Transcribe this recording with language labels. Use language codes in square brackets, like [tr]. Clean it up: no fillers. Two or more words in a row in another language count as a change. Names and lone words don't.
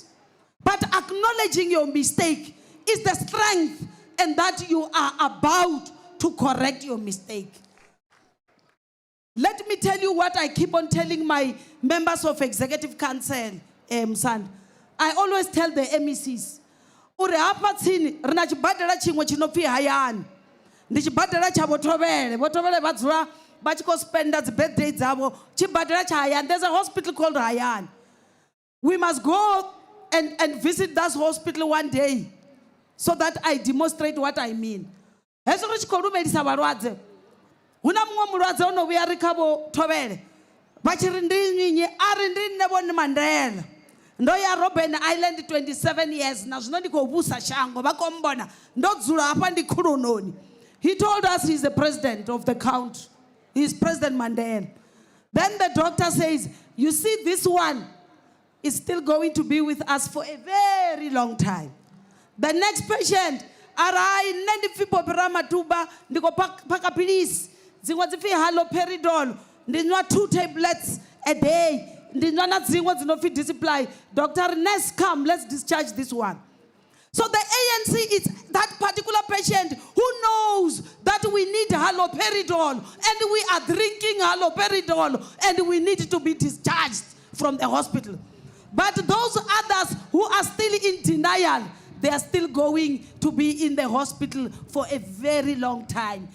[en] But acknowledging your mistake is the strength, and that you are about to correct your mistake. Let me tell you what I keep on telling my members of Executive Council, Son. I always tell the MECs, [ve] uri hafha tsini ri na tshibadela tshiṅwe tshi no pfi hayani ndi tshibadela tsha vhotovhele vha dzula vha tshi khou spenda dzi birthday dzavho tshibadela tsha hayani. [en] There's a hospital called Hayani. We must go and visit that hospital one day so that I demonstrate what I mean. [ve] Hezwo ri tshi khou lumelisa vhalwadze hu na muṅwe mulwadze o no vhuya ri kha vhotovhele vha tshi ri ndi nnyi a ri ndi nne vho Mandela. Ndo ya Robben Island 27 years na zwino ndi khou vhusa shango vha khou mbona ndo dzula hafha ndi khulunoni. [en] He told us he's the president of the country. He's President Mandela. Then the doctor says, you see, this one is still going to be with us for a very long time. The next patient, [sn] arai nne ndi popera matuba ndiko paka pilisi dzimwe dzifi haloperidol ndinwa 2 [en] tablets a day [sn] ndinwa na dzimwe dzinofi discipline. [en] Doctor, nurse, come, let's discharge this one. So the ANC is that particular patient who knows that we need haloperidol and we are drinking haloperidol and we need to be discharged from the hospital. But those others who are still in denial, they are still going to be in the hospital for a very long time.